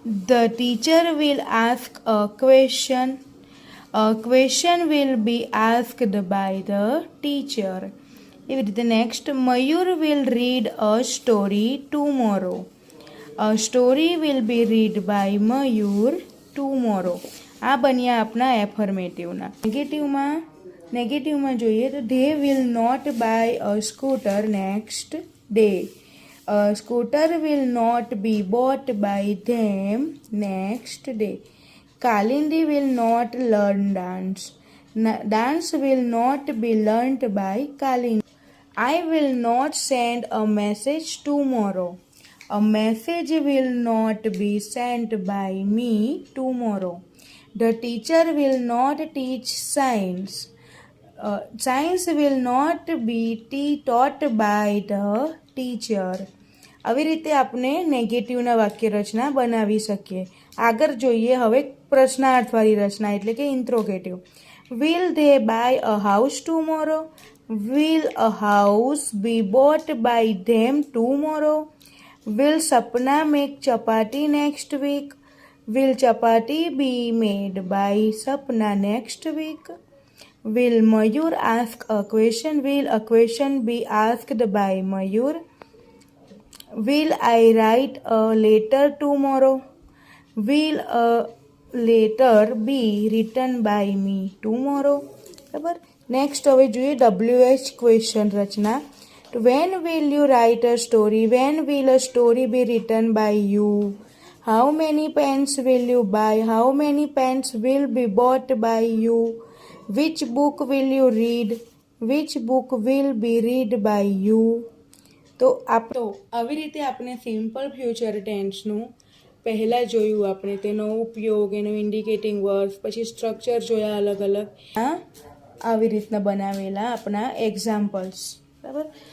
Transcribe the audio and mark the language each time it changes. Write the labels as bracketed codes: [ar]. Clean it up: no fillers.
[en] The teacher will ask a question. A question will be asked by the teacher. [gu] એવી રીતે [en] Next Mayur will read a story tomorrow. A story will be read by Mayur tomorrow. [gu] આ બન્યા આપણા એફર્મેટિવના. નેગેટિવમાં જોઈએ તો [en] They will not buy a scooter next day. A scooter will not be bought by them next day. Kalindi will not learn dance. Dance will not be learnt by Kalindi. I will not send a message tomorrow. A message will not be sent by me tomorrow. The teacher will not teach science. Science will not be taught by the teacher. [gu] આવી રીતે આપણે નેગેટિવના વાક્ય રચના બનાવી શકીએ. આગળ જોઈએ હવે પ્રશ્નાર્થવાળી રચના એટલે કે interrogative. [en] Will they buy a house tomorrow. Will a house be bought by them tomorrow. Will Sapna make chapati next week. Will chapati be made by Sapna next week. Will Mayur ask a question? Will a question be asked by Mayur? Will I write a letter tomorrow? Will a letter be written by me tomorrow? [gu] બરાબર. Next હવે જોઈએ WH question Rachna. [en] When will you write a story? When will a story be written by you? How many pens will you buy? How many pens will be bought by you? Which book will you read? Which book will be read by you? [gu] તો આવી રીતે આપણે simple future ટેન્સનું પહેલાં જોયું આપણે તેનો ઉપયોગ, એનું ઇન્ડિકેટિંગ વર્ડ્સ, પછી સ્ટ્રક્ચર જોયા અલગ અલગ. આવી રીતના બનાવેલા આપણા એક્ઝામ્પલ્સ. બરાબર.